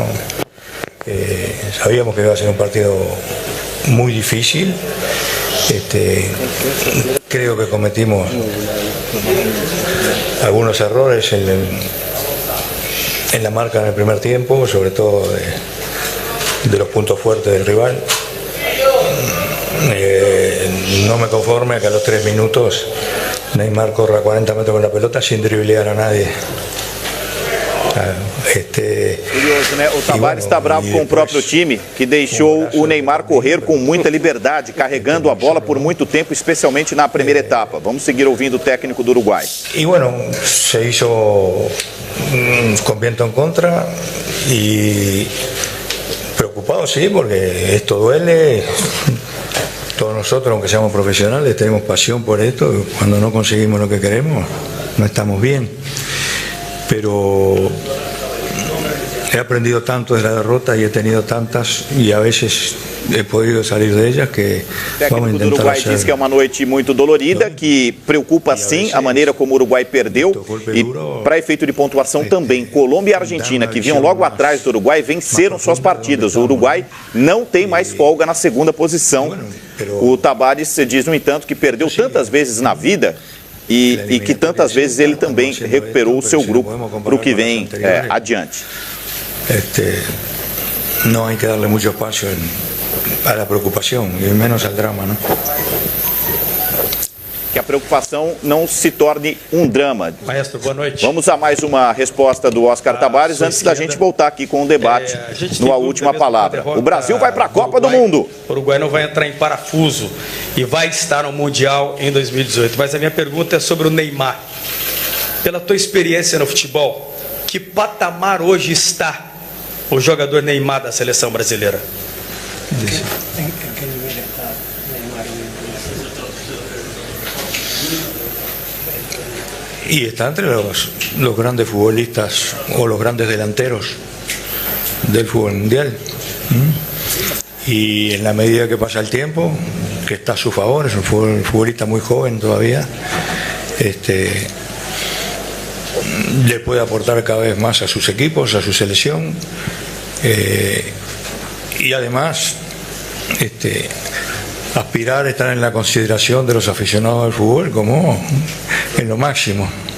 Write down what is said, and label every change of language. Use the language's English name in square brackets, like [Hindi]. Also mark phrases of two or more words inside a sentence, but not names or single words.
[Spanish] Sabíamos que iba a ser un partido muy difícil Creo que cometimos algunos errores en la marca en el primer tiempo, sobre todo de los puntos fuertes del rival. No me conforme a que a los 3 minutos Neymar corra 40 metros con la pelota sin driblear a nadie. [Portuguese] Curioso, né? O Tavares está bravo com o próprio time, que deixou o Neymar correr com muita liberdade, carregando a bola por muito tempo, especialmente na primeira etapa. Vamos seguir ouvindo o técnico do Uruguai. [Spanish] Y bueno, se hizo con viento en contra y preocupado, sí, porque esto duele. Todos nosotros, aunque seamos profesionales, tenemos pasión por esto. Cuando no conseguimos lo que queremos, no estamos bien. Pero he aprendido tanto de la derrota y he tenido tantas y a veces he podido salir de ellas que vamos a intentar. [Portuguese] O Uruguai diz que é uma noite muito dolorida, que preocupa sim a maneira como o Uruguai perdeu e para efeito de pontuação também. Colômbia e Argentina, que vinham logo atrás do Uruguai, venceram suas partidas. O Uruguai não tem mais folga na segunda posição. O Tavares diz, no entanto, que perdeu tantas vezes na vida e que tantas vezes ele também recuperou o seu grupo para o que vem adiante. [Spanish] No hay que darle mucho espacio a la preocupación y menos al drama, ¿no? [Portuguese] Que a preocupação não se torne um drama. Maestro, boa noite. Vamos a mais uma resposta do Oscar Tavares antes da gente voltar aqui com o debate na última palavra. O Brasil vai para a Copa do Mundo. O Uruguai não vai entrar em parafuso e vai estar no Mundial em 2018. Mas a minha pergunta é sobre o Neymar. Pela tua experiência no futebol, que patamar hoje está o jogador Neymar da seleção brasileira? [Spanish] Y está entre los grandes futbolistas o los grandes delanteros del fútbol mundial. Y en la medida que pasa el tiempo, que está a su favor, es un futbolista muy joven todavía, le puede aportar cada vez más a sus equipos, a su selección, y además aspirar a estar en la consideración de los aficionados al fútbol como en lo máximo.